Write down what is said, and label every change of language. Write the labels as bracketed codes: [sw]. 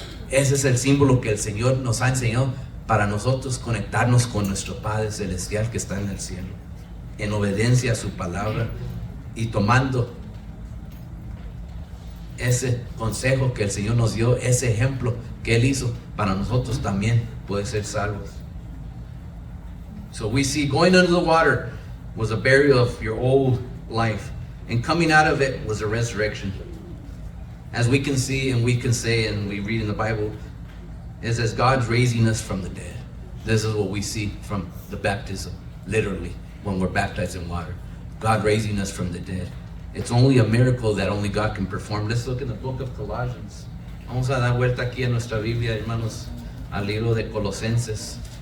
[es] Ese es el símbolo que el Señor nos ha enseñado para nosotros conectarnos con nuestro Padre Celestial que está en el cielo, en obediencia a su palabra y tomando ese consejo que el Señor nos dio, ese ejemplo que Él hizo para nosotros también poder ser salvos. [en] So we see going under the water was a burial of your old life, and coming out of it was a resurrection. As we can see and we can say and we read in the Bible, is as God's raising us from the dead. This is what we see from the baptism, literally, when we're baptized in water. God raising us from the dead. It's only a miracle that only God can perform. Let's look in the book of Colossians. [es] Vamos a dar vuelta aquí en nuestra Biblia, hermanos, al libro de Colosenses.